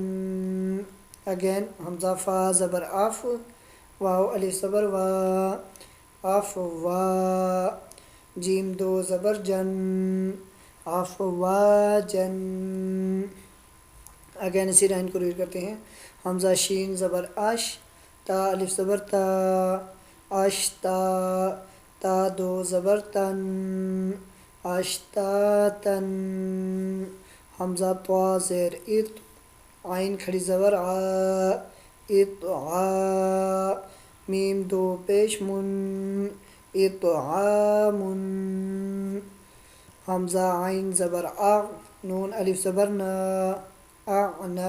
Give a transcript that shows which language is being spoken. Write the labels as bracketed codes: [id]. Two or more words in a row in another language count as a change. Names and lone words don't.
[ur] اگین حمزہ فا زبر آف، واو الف زبر وا، افوا. جیم دو زبر جن، افواجن. اگین اسی لائن کو ریڈ کرتے ہیں. حمزہ شین زبر اش، تا الف زبر تا، اشتا. تا دو زبر تن، اشتاتن. حمزہ طا زیر اط، عین کھڑی زبر آ، اطعا. میم دو پیش من، اطعامن. حمزہ عین زبر آ، نون الف زبر نا، اعنا.